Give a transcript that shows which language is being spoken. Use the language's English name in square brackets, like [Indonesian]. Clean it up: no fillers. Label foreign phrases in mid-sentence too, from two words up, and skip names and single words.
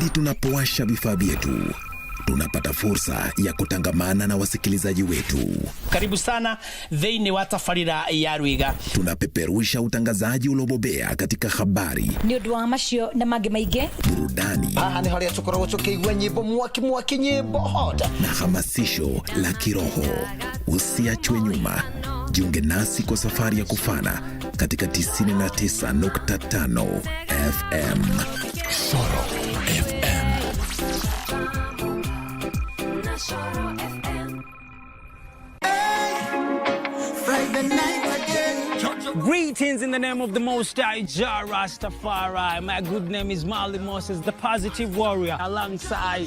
[Swahili] tunapowasha vifaa vyetu, tunapata fursa ya kutangamana na wasikilizaji wetu. Karibu sana [Kikuyu] thĩinĩ wa tabarĩra ya Rwiga. [Swahili] Tunapeperusha utangazaji uliobobea katika habari, [Kikuyu] ni ũndũ wa macio na mangĩ maingĩ, [Swahili] burudani, [Kikuyu] aha ni harĩa tukoragwo tukĩigua nyĩmbo mwaki nyĩmbo hot, [Swahili] na hamasisho la kiroho. Usiachwe nyuma. Jiunge nasi kwa safari ya kufana katika 99.5 FM. Soro FM. [English] Friday night again. Greetings in the name of the Most High Jah Rastafari. My good name is Marley Moses, the positive warrior, alongside...